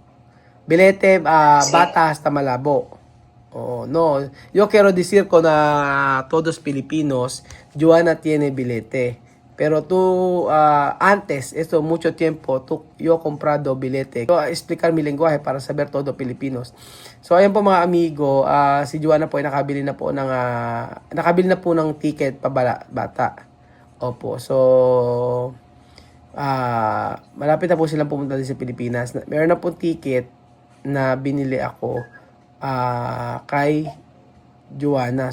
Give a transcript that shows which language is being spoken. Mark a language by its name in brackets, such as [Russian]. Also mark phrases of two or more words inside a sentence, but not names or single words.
[Spanish] Billete Sí. bata hasta Malabo. Oh, no, yo quiero decir con todos Filipinos, Joanna tiene billete. Pero tú, antes, esto mucho tiempo, yo comprado billete. Yo explicar mi lenguaje para saber todo Filipinos. [Filipino] So, ayan po mga amigo, si Joanna po ay nakabili na po ng ticket bata. Opo, so, malapit na po silang pumunta din sa Pilipinas. Meron na po ticket na binili ako kay Joanna.